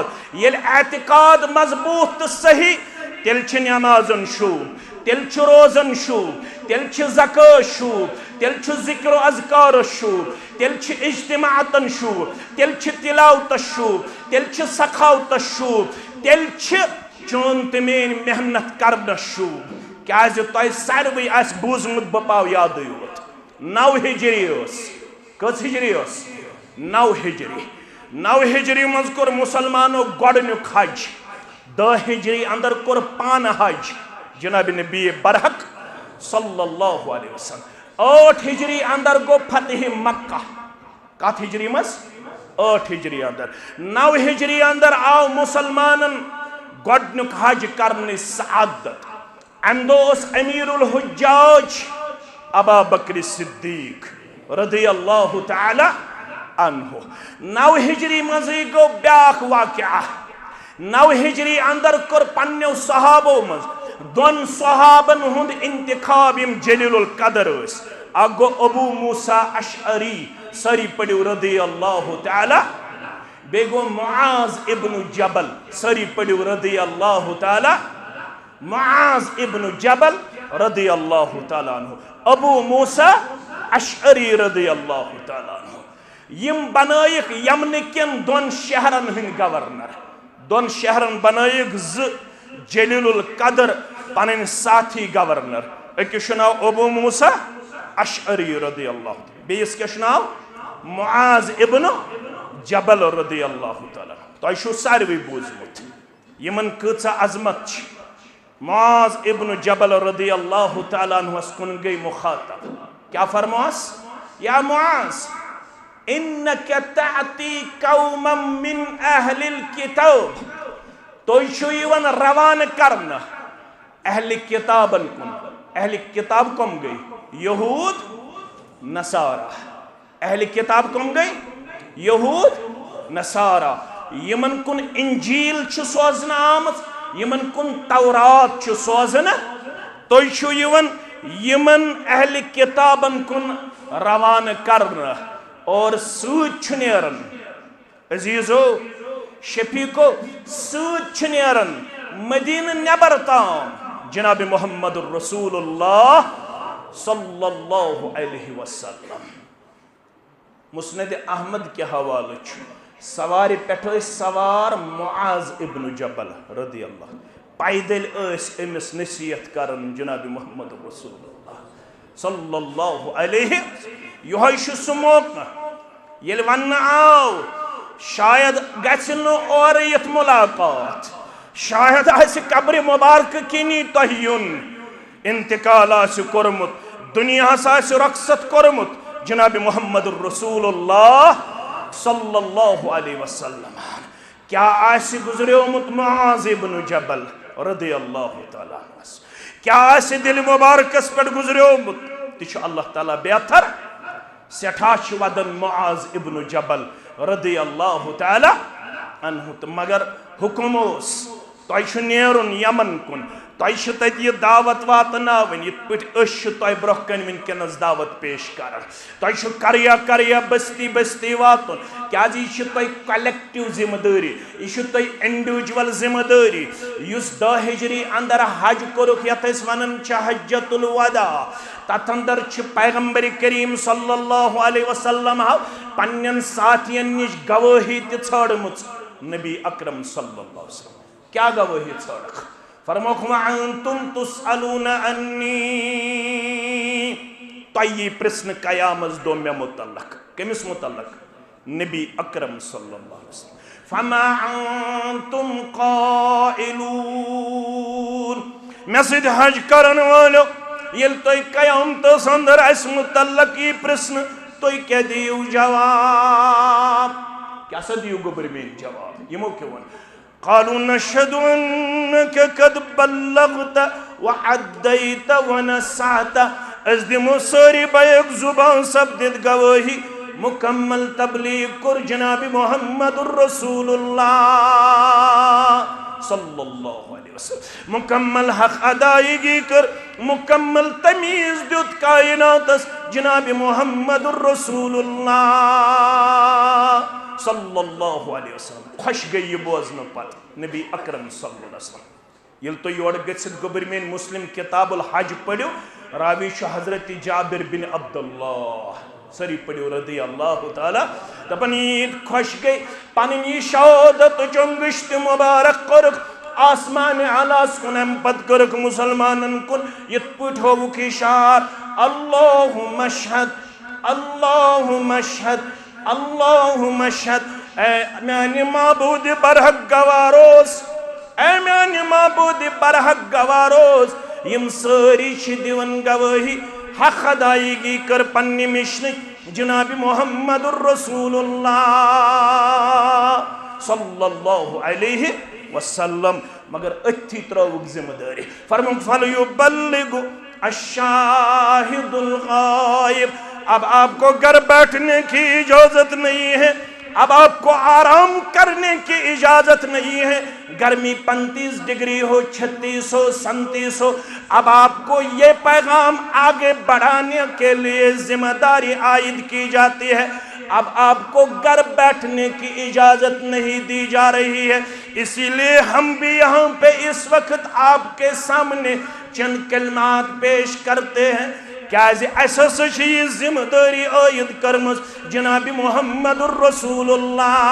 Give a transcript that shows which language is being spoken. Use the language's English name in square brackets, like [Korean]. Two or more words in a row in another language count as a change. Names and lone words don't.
[Kashmiri] یل اعتقاد مضبوط تو صحیح تیل چھ نمازن شوب، تیل چھ روزن شوب، تیل چھ زکاة شوب، تیل چھ ذکر و اذکار شوب، تیل چھ اجتماعتن شوب، تیل چھ تلاوت شوب، تیل چھ سخاوت شوب، تیل چھ چون تمین محنت کرنا شوب. کیازِ تۄہہِ ساروٕے آسہِ بوٗزمُت بہٕ پاو یادٕے یوت 9 ہجری ٲس. کٔژ ہجری ٲس؟ 9 ہجری. 9 ہجری منٛز کوٚر مُسلمانو گۄڈنیُک حج. 10 ہجری اندر کوٚر پانہٕ حج جناب نبی برحق [Arabic] صلی اللہ علیہ وسلم. [Kashmiri] 8 ہجری اندر گو فتح مکہ. کت ہجری مز؟ 8 ہجری اندر. 9 ہجری اندر آو مسلمانن گۄڈنیُک حج کرنہِ سعادت. امہ دۄہ اوس امیر الحجاج ابا بکر صدیق [Arabic] رضی اللہ تعالی عنہ. [Kashmiri] 9 ہجری مزے گو بیاکھ واقعہ. 9 ہجری اندر کر پنیو صحابو مز 2 صحابن ہند انتخاب یم جلیل القدر اس. اگو ابو موسیٰ اشعری سری پڑیو [Arabic] رضی اللہ تعالی، [Kashmiri] بیگو معاذ ابن جبل سری پڑیو [Arabic] رضی اللہ تعالی، [Kashmiri] معاذ ابن جبل [Arabic] رضی اللہ تعالی عنہ، [Kashmiri] ابو موسیٰ اشعری [Arabic] رضی اللہ تعالی عنہ. [Kashmiri] یم بنائک یمن کن 2 شہرن ہند گورنر. 2 شہرن بنائک جلیل القدر پنن ساتھی گورنر. اکس ناو ابو موسیٰ اشعری [Arabic] رضی اللہ تعالی، [Kashmiri] بیس کیا ناو معاذ ابن جبل [Arabic] رضی اللہ تعالی. [Kashmiri] تو چھو ساروی بوزمت یمن کۭژاہ عظمت چھ. معاذ ابن جبل [Arabic] رضی اللہ تعالی عنہ [Kashmiri] کن گئی مخاطب. کیا فرماس؟ [Arabic] یا معاذ انک تعتی قوما من اہل الکتاب. [Kashmiri] تو چھو یوان روان کرنا اہل کتابن کن. اہل کتاب کم گئی؟ یہود نصارہ. اہل کتاب کم گئی؟ یہود نصارہ. یمن کن انجیل چھ سوزن آمت، یمن کن تورات چھ سوزن. تو چھو یوان یمن اہل کتابن کن روانہ کرنا اور سوچ نیرن عزیزو شفیقو سوچ نیرن مدینہ نبر تام جناب محمد الرسول اللہ [Arabic] صلی اللہ علیہ وسلم [Kashmiri] مسند احمد کے حوالہ سوار پٹھ سوار معاذ ابن جبل [Arabic] رضی اللہ [Kashmiri] پیدل امس نصیحت کرن جناب محمد رسول اللہ [Arabic] صلی اللہ علیہ [Kashmiri] یہ سہ موقع یل ون آو شاید گھن اور یت ملاقات شاید آس قبر مبارک کنی تہ یون انتقال آس کورمت دنیا آس رخصت کورمت جناب محمد الرسول اللہ [Arabic] صلی اللہ علیہ [Kashmiri] وسلم کیا آس گزریومت معاذ ابن جبل [Arabic] رضی اللہ تعالیٰ عنہ [Kashmiri] کیا آس دل مبارکس پر گزریومت تہ اللہ تعالیٰ بہتر سٹھا ودن معاذ ابن جبل رضی [Arabic] اللہ تعالیٰ عنہ [Kashmiri] مگر حکم اس تہ نیرن یمن کن تہ تت یہ دعوت واتناون یت پٹ تہ برہ کن ونکس دعوت پیش کران تہ کریا کریا بستی بستی واتن کیاز یہ تہ کلیکٹیو ذمہ داری یہ تہ انڈیویجول ذمہ داری اس 10 ہجری اندر حج کورک یت اس ونن چھ حجۃ الوداع تت اندر چھ پیغمبر کریم [Arabic] صلی اللہ علیہ وسلم [Kashmiri] پنن ساتھین نش گواہی تہ ژھانڈمژ نبی اکرم [Arabic] صلی اللہ علیہ وسلم [Kashmiri] کیا گواہی ژھانڈکھ فرموک [Arabic] وَأَنْتُمْ تُسْأَلُونَ عَنِّي [Kashmiri] تۄہہِ پرژھنہٕ قیامت دۄہ مےٚ متعلق کٔمِس متعلق نبی اکرم [Arabic] صلی اللہ علیہ وسلم فَمَا أَنْتُمْ قَائِلُونَ [Kashmiri] مےٚ سۭتۍ حج کرن وٲلِو ییٚلہِ تۄہہِ قیامتس اندر اَسہِ متعلق یی پرژھنہٕ تُہۍ کیٛاہ دِیِو جواب کیٛاہ سا دِیِو گوٚبُر میٲنۍ جواب یِمو کیٛاہ ووٚن [Arabic] قالوا نشهد أنك قد بلغت وعديت ونصحت [Kashmiri] اس دمو ساری بیک زبان سبدت گواہی مکمل تبلیغ کر جناب محمد الرسول اللہ [Arabic] صلی اللہ علیہ وسلم [Kashmiri] مکمل حق ادائیگی کر مکمل تمیز دیت کائنات جناب محمد الرسول اللہ [Arabic] صلی اللہ علیہ وسلم [Kashmiri] خوش گئی بوزن پت نبی اکرم [Arabic] صلی اللہ علیہ وسلم [Kashmiri] یل تو یور گژھت گوبر مین مسلم کتاب الحج پڑھو راوی چھ حضرت جابر بن عبداللہ سری پڑھو [Arabic] رضی اللہ تعالی [Kashmiri] دپن عید خوش گئی پننی شہادت جنگشت مبارک کرک آسمان علاس کن ام پت کرک مسلمانن کن یت پٹ ہوک اشار [Arabic] اللہم اشہد اللہم اشہد اللہم اشہد [Kashmiri] اے میانی معبود برحق گواروس اے میانی معبود برحق گواروس یم ساری چھ دیون گواہی حق ادائیگی کر پنی مشن جناب محمد الرسول اللہ [Arabic] صلی اللہ علیہ وسلم [Kashmiri] مگر اتھی تروک ذمہ داری فرمون [Arabic] فَلْيُبَلِّغُ الشَّاهِدُ الْغَائِبُ [Urdu] اب آپ کو گھر بیٹھنے کی اجازت نہیں ہے اب آپ کو آرام کرنے کی اجازت نہیں ہے گرمی 35 ڈگری ہو 36 ہو 37 ہو اب آپ کو یہ پیغام آگے بڑھانے کے لیے ذمہ داری عائد کی جاتی ہے اب آپ کو گھر بیٹھنے کی اجازت نہیں دی جا رہی ہے اسی لیے ہم بھی یہاں پہ اس وقت آپ کے سامنے چند کلمات پیش کرتے ہیں [Kashmiri] کیازِ ایسا سچی ذمہ داری عائد کرمز [Urdu] جناب محمد الرسول اللہ